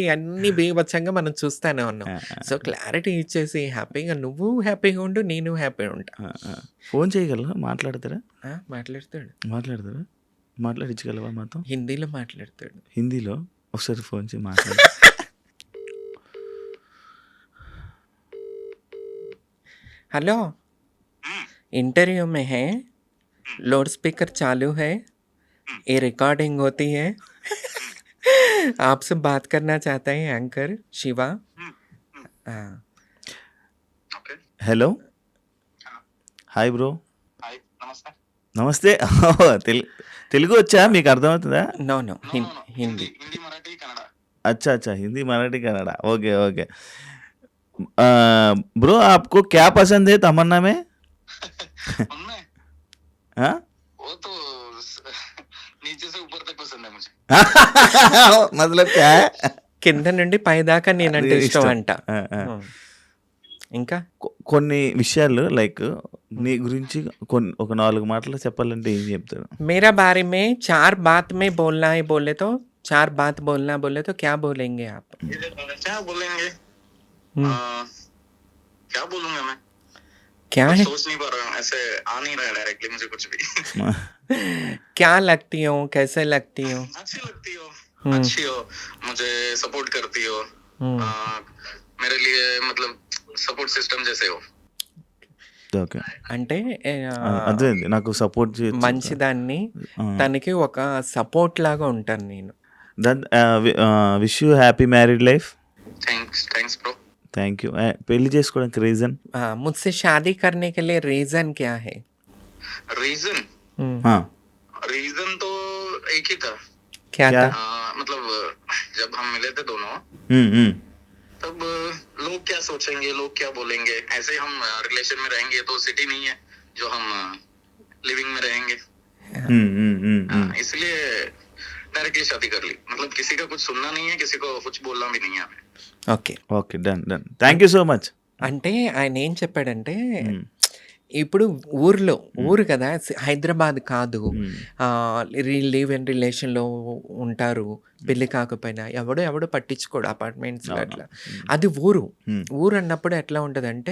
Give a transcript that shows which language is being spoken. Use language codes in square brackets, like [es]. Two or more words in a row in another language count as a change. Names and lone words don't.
[te] ఇయన్నీ బీభత్సంగా మనం చూస్తానే ఉన్నాం. ఆ! సో, క్లారిటీ ఇచ్చేసి హ్యాపీగా నువ్వు హ్యాపీగా ఉండు, నేను హ్యాపీగా ఉంటా. ఆ! ఆ! ఫోన్ చేయగలరా? మాట్లాడతారా? మాట్లాడతాడు. మాట్లాడతారా? మాట్లాడించగలవా మాతో? హిందీలో మాట్లాడతాడు. హిందీలో? ఒకసారి ఫోన్ చేయి మాట్లాడు. [hi] हेलो, इंटरव्यू में है, लाउड स्पीकर चालू है, ये रिकॉर्डिंग होती है। आपसे बात करना चाहता है एंकर शिवा। हाँ, [te] ఓకే. హలో. ఆ! [en] Hi bro. [te] హాయ్. నమస్తే. నమస్తే. తెలుగు వచ్చా? మీకు అర్థమవుతుందా? [en] no no no, हिं, no, no. [hi] हिंदी। [te] హిందీ, మరాఠీ, కన్నడ. [hi] अच्छा, अच्छा। हिंदी, मराठी, कन्नड़ा। [en] okay, okay. [hi] ब्रो आपको क्या पसंद है तमन्ना में? उनमें हाँ? वो तो नीचे से ऊपर तक पसंद है मुझे. मतलब क्या है? [te] కింద నుండి పైదాకా నేనంటే అది ఇష్టం ఇష్టం. అంట. ఆ, ఆ. ఇంకా కొన్ని విషయాలు లైక్ నీ గురించి ఒక 4 మాటలు చెప్పాలంటే ఏం చెప్తారు? [hi] मेरा बारे में 4 बात में बोलना है बोले तो 4 बात बोलना बोले तो क्या बोलेंगे आप? क्या बोलेंगे? हम्म, क्या बोलूंगा मैं? क्या कुछ है? सोच नहीं पा रहा हूँ. ऐसे आ नहीं रहा है डायरेक्टली मुझे कुछ भी. क्या लगती हो, कैसे लगती हो? अच्छी लगती हो. हम्म, अच्छी हो. मुझे सपोर्ट करती हो. मेरे लिए मतलब [en] support system [hi] जैसे हो. [te] ఓకే. అంటే అదే నాకు సపోర్ట్ చేయొచ్చు. మంచిదాన్ని తనకి ఒక సపోర్ట్ లాగా ఉంటాను నేను. [en] That wish you happy married life. Thanks bro. Thank you. [te] పెళ్లి చేసుకోవడానికి రీజన్? [hi] मुझसे शादी करने के लिए रीजन क्या है? रीजन हम्म, रीजन तो एक ही था. क्या क्या? था? मतलब जब हम मिले थे दोनों तब लोग क्या सोचेंगे, लोग क्या बोलेंगे, ऐसे हम रिलेशन में रहेंगे तो सिटी नहीं है जो हम लिविंग में रहेंगे. इसलिए डायरेक्टली शादी कर ली. मतलब किसी का कुछ सुनना नहीं है, किसी को कुछ बोलना भी नहीं है हमें. [te] ఓకే. ఓకే, [en] Done done. Thank you so much. [te] అంటే ఆయన ఏం చెప్పాడంటే ఇప్పుడు ఊరు కదా, హైదరాబాద్ కాదు. [en] live in [te] రిలేషన్లో ఉంటారు, పెళ్లి కాకపోయినా ఎవడో పట్టించుకోడు అపార్ట్మెంట్స్లో అట్లా. అది ఊరు అన్నప్పుడు ఎట్లా ఉంటుందంటే